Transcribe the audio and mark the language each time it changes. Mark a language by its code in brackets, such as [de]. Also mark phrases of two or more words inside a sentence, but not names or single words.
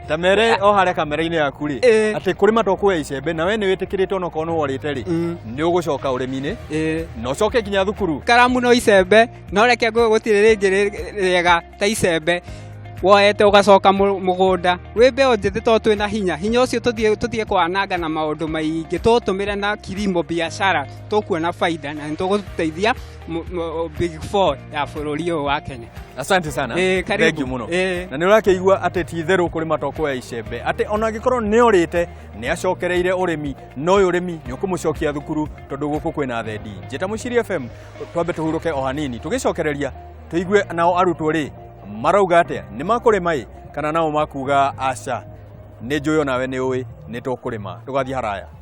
[ki] tamere o hare kamera-ini yaku ri ati kuri matokwa icembe na we ni witikirite ono kono warite ri ni ugucoka urimi-ini no coke nginya thukuru karamu no icembe no reke gutire ringi riega ta icembe woete ugacoka mugunda wi mbeo njithi to twina hinya ucio tuthie kwananga na maundu maingi tutumire na [sw] kilimo biashara [ki] tukuona faida na tuguteithia big four ya bururi uyu wa Kenya. [sw] Asante sana [en] thank you [ki] muno na ni urakeigua ati ti theru kuri matoko ya icembe ati ona gikorwo ni orite ni acokereire urimi no urimi ni ukumucokia thukuru tondu guku kwina thendi njeta Muciri FM twambe tuhuruke o hanini tugicokereria tuigue nao arutwo ri marauga atia ni makurima kana nao makuga aca ni njuyo nawe ni uwi ni tukurima tugathie haraya